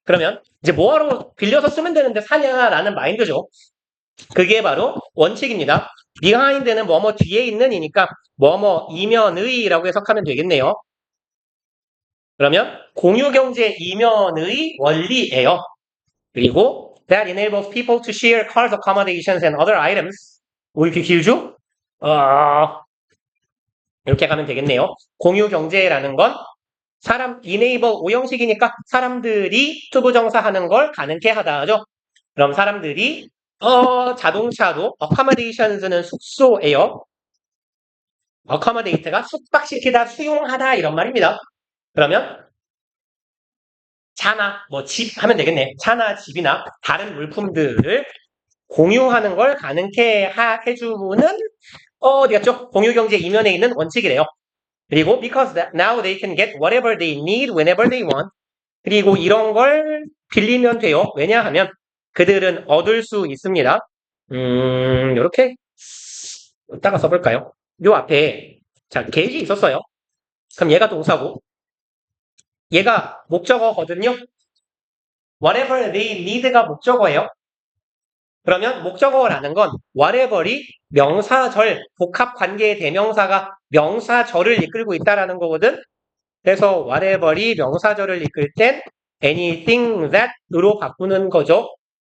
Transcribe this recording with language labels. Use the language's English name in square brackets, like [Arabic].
[Korean] 그러면, 이제 뭐하러 빌려서 쓰면 되는데 사냐라는 마인드죠. 그게 바로 원칙입니다. behind는 뭐뭐 뒤에 있는 이니까 뭐뭐 이면의라고 해석하면 되겠네요. 그러면 공유경제 이면의 원리예요. 그리고 [English] that enables people to share cars, accommodations and other items. [Korean] 왜 이렇게 길죠? 어, 이렇게 가면 되겠네요. 공유 경제라는 건 enable 오형식이니까 사람들이 투부정사 하는 걸 가능케 하다 하죠. 그럼 사람들이 자동차도 accommodations는 숙소예요. accommodate가 숙박시키다, 수용하다 이런 말입니다. 그러면 차나 뭐 집 하면 되겠네. 차나 집이나 다른 물품들을 공유하는 걸 가능케 해주는 어디 갔죠? 공유경제 이면에 있는 원칙이래요. 그리고 [English] because now they can get whatever they need whenever they want. [Korean] 그리고 이런 걸 빌리면 돼요. 왜냐하면 그들은 얻을 수 있습니다. 이렇게 이따가 써볼까요? 요 앞에 자 get이 있었어요. 그럼 얘가 동사고 얘가 목적어거든요. whatever they need가 목적어예요. 그러면 목적어라는 건 whatever이 명사절, 복합관계의 대명사가 명사절을 이끌고 있다라는 거거든. 그래서 whatever이 명사절을 이끌 땐 anything that으로 바꾸는 거죠.